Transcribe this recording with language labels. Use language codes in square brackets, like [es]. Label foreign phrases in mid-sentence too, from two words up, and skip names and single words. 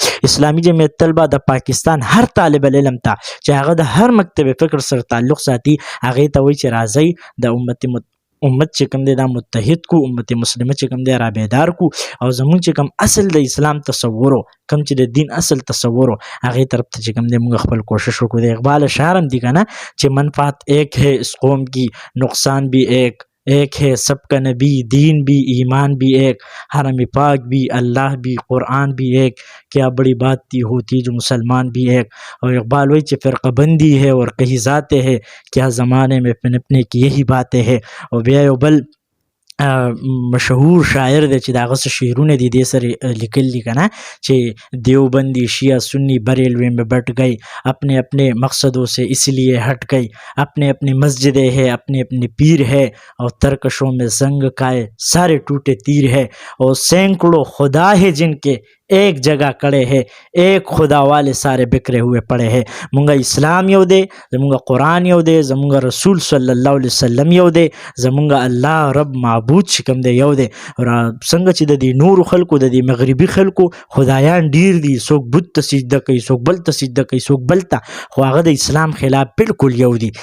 [ps] اسلامي جمعیت تل به د پاکستان هر طالب العلم ته چې هغه د هر مکتب فکر سره تعلق ساتي هغې ته وایي چې راځئ د امت چې کوم دی دا متحد کو، امت مسلمه چې کوم دی را بیدار کو، او زمونږ چې کوم اصل د اسلام تصور کوم چې د دین اصل تصور هغې طرف ته چې کوم دی موږ خپل کوشش وکړو. د اقبال اشعار هم دي که نه چې [ur] منفعت ایک ہے اس قوم کی، نقصان بھی ایک ہے، سب کا نبی دین بھی ایمان بھی ایک، حرم پاک بھی اللہ بھی قرآن بھی ایک، کیا بڑی بات تھی ہوتی جو مسلمان بھی ایک. اور اقبال وہی چې فرقه بندی ہے اور کہیں ذاتیں ہے، کیا زمانے میں پنپنے کی یہی باتیں ہے. [ps] او بیا یو بل مشهور شاعر دی چې د هغه څه شعرونه دي دې سره لیکل دي که نه چې [ur] دیوبندی شیعہ سنی بریلوی میں بٹ گئی، اپنے اپنے مقصدوں سے اس لیے ہٹ گئی، اپنے اپنے مسجدیں ہے، اپنے اپنے پیر ہے، اور ترکشوں میں زنگ کائے سارے ٹوٹے تیر ہے، اور سینکڑوں خدا ہے جن کے ایک جگہ کڑے ہے، ایک خدا والے سارے بکھرے ہوئے پڑے ہے. [ps] مونږ اسلام یو دی، زمونږ قرآن یو دی، زمونږ رسول [ar] صلی الله علیه وسلم [ps] یو دی، زمونږ الله رب معبود چې کوم دی یو دی. څنګه چې د دې نورو خلکو، د دې مغربي خلکو خدایان ډیر دي، څوک بت ته سجده کوي، څوک بل ته سجده کوي، څوک بل ته، خو هغه د اسلام خلاف بالکل یو دي.